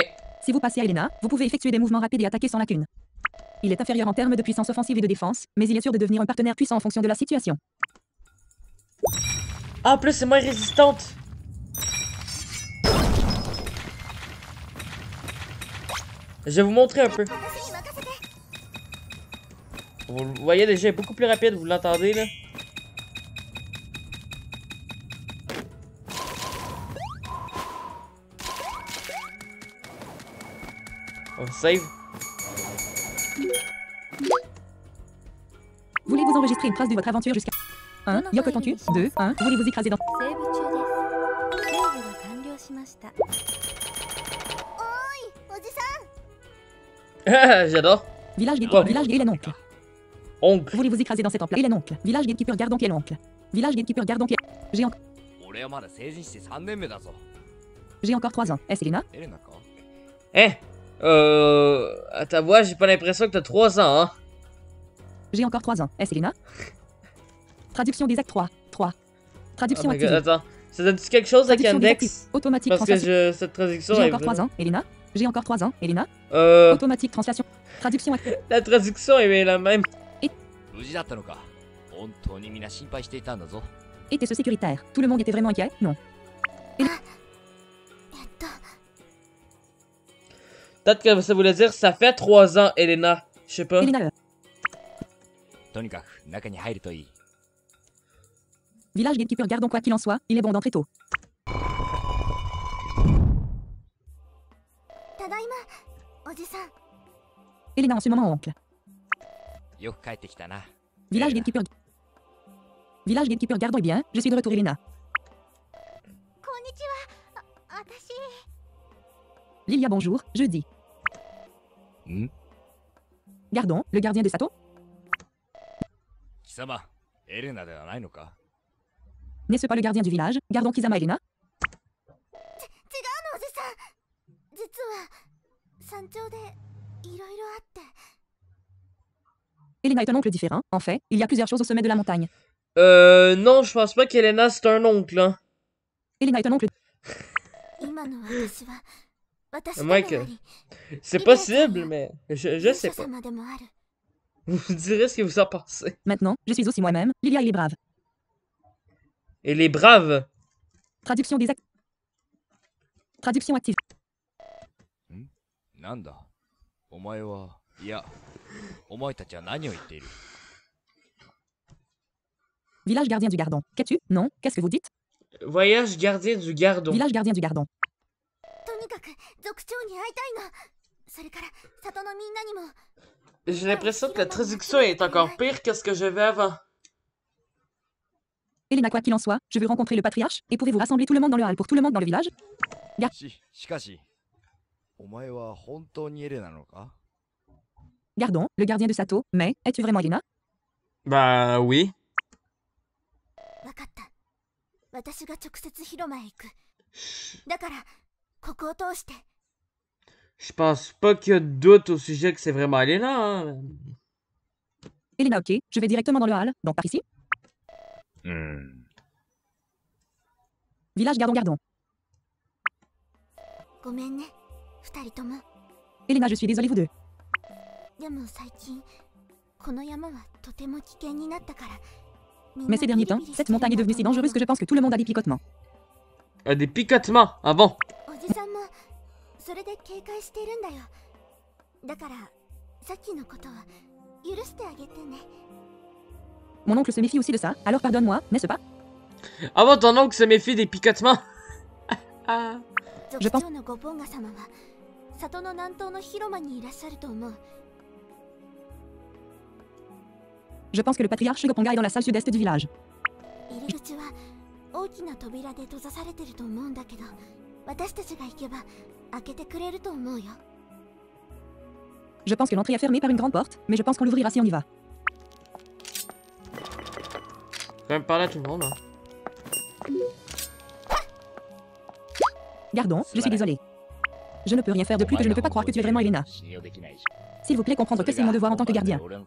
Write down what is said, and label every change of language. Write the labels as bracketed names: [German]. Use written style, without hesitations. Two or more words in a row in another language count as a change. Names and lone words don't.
[French] Si vous passez à Elena, vous pouvez effectuer des mouvements rapides et attaquer sans lacune. Il est inférieur en termes de puissance offensive et de défense, mais il est sûr de devenir un partenaire puissant en fonction de la situation. Ah, en plus, c'est moins résistante. Je vais vous montrer un peu. [Japanese] 私に任せて。 [French] Vous le voyez déjà, elle est beaucoup plus rapide, vous l'entendez là? On save. Voulez-vous enregistrer une trace de votre aventure jusqu'à 1. Yoko Tontu. 2. 1. Voulez-vous écraser dans... [Japanese] セーブ中です。セーブが完了しました。おーい、おじさん。 [French] J'adore. Village Gate, Oh. Village Gate, l'oncle. Oncle. Voulez-vous écraser dans cet emploi? Il est l'oncle. Village Gatekeeper, gardons qui est l'oncle. Village Gatekeeper, gardons qui est... J'ai [Japanese] 俺はまだ成人して3年目だぞ。 [French] encore 3 ans. Est-ce Elena? [Japanese] エレナか [French] Hein? À ta voix, j'ai pas l'impression que t'as 3 ans, hein? J'ai encore 3 ans. Est-ce Elena? Traduction des actes 3. 3. Oh Traduction [English] my God, [French] activée. attends. Ça donne-tu quelque chose avec Traduction des Index? actifs. Automatique Parce que translation. cette traduction J'ai est encore 3 ans. Elena? J'ai encore 3 ans. Elena? Euh, Automatique translation. Traduction activée. la traduction est la même. [Japanese] 無事だったのか。本当にみんな心配していたんだぞ。 [French] Était-ce sécuritaire? Tout le monde était vraiment inquiet? Non. [Japanese] えっと、 [French] Peut-être que ça voulait dire ça fait 3 ans, Elena. Je sais pas. Elena. [Japanese] とにかく中に入るといい。 [French] Village Gatekeeper, gardons quoi qu'il en soit. Il est bon d'entrer tôt. [Japanese] ただいま、おじさん。 [French] Elena en ce moment oncle. [Japanese] よく帰ってきたな。 [French] Village [Japanese] エレナ [French] Gatekeeper. Village Gatekeeper, gardons bien. Je suis de retour Elena. [Japanese] こんにちは。私。 [French] Lilia bonjour. Jeudi. ん Gardons, le gardien de Sato. [Japanese] 貴様、エレナではないのか [French] N'est-ce pas le gardien du village? Gardons Kizama Elena. [Japanese] 違うの、おじさん。実は山頂でいろいろあって。 [French] Elena est un oncle différent. En fait, il y a plusieurs choses au sommet de la montagne. Non, je pense pas qu'Elena c'est un oncle, hein. Elena est un oncle. [Japanese] 今の私は私でもあ [French] Mike, [Japanese] り、 [French] c'est possible, mais je sais [Japanese] 勇者 [French] pas. [Japanese] 様でもある。 [French] Vous me direz ce que vous en pensez. Maintenant, je suis aussi moi-même. Lilia il est brave. Et les braves. Traduction des actes. Traduction active. [Japanese] なんだお前は、いや、お前たちは何を言っている [French] Village gardien du gardon. Qu'as-tu? Non, qu'est-ce que vous dites? Voyage gardien du Gardon. Village gardien du Gardon. [Japanese] とにかく族長に会いたいの。それから里のみんなにも。 [French] J'ai l'impression que la traduction est encore pire que ce que j'avais avant. Elena, quoi qu'il en soit, je veux rencontrer le patriarche, et pouvez-vous rassembler tout le monde dans le hall pour tout le monde dans le village? [Japanese] しかし、お前は本当にエレナなのか？ [French] Gardon, le gardien de Sato, mais es-tu vraiment Elena? Bah oui. [Japanese] わかった。私が直接広間へ行く。だからここを通して。 [French] Je pense pas qu'il y a de doute au sujet que c'est vraiment Elena. Hein. Elena, ok, je vais directement dans le hall, donc par ici. Village Gardon Gardon. [Japanese] ごめんね、二人とも。 [French] Elena, je suis désolée vous deux. [Japanese] でも最近この山はとても危険になったから。 [French] Mais ces derniers temps, cette montagne est devenue si dangereuse que je pense que tout le monde a des picotements. Des picotements, ah bon? [Japanese] おじさんもそれで警戒しているんだよ。だからさっきのことは許してあげてね。 [French] Mon oncle se méfie aussi de ça, alors pardonne-moi, n'est-ce pas? Ah bon, ton oncle se méfie des picotements? Je pense- [Japanese] 族長のゴポンガ様は里の南東の広間にいらっしゃると思う。 [French] Je pense que le patriarche Goponga est dans la salle sud-est du village. [Japanese] 入り口は大きな扉で閉ざされてると思うんだけど、私たちが行けば開けてくれると思うよ。 [French] Je pense que l'entrée est fermée par une grande porte, mais je pense qu'on l'ouvrira si on y va. Quand même parler à tout le monde. Hein. Gardon, je suis désolé. Je ne peux rien faire de plus que je ne peux pas croire que tu es vraiment Elena. S'il vous plaît, comprendre que c'est mon devoir en tant que gardien.